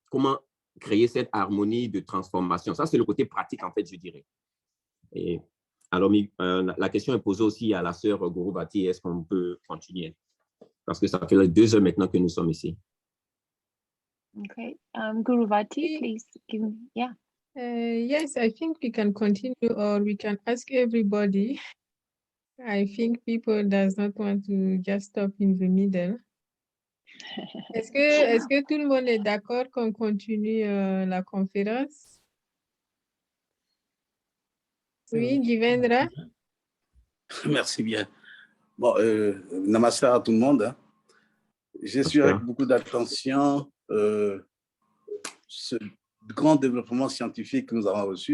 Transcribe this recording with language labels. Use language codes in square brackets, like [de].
[fr] Comment créer cette harmonie de transformation? Ça, c'est le côté pratique, en fait, je dirais. Et alors, la question est posée aussi à la sœur Guru Vati. Est-ce qu'on peut continuer? Parce que ça fait 2 heures maintenant que nous sommes ici. [en] Okay. Guru Vati, please give me, Yes, I think we can continue or we can ask everybody I think people does not want to just stop in the middle. [fr] Est-ce que tout le monde est d'accord qu'on continue la conférence? Oui, Givendra? Merci bien. Bon, namaste à tout le monde. Hein. J'ai suivi avec beaucoup d'attention ce grand développement scientifique que nous avons reçu.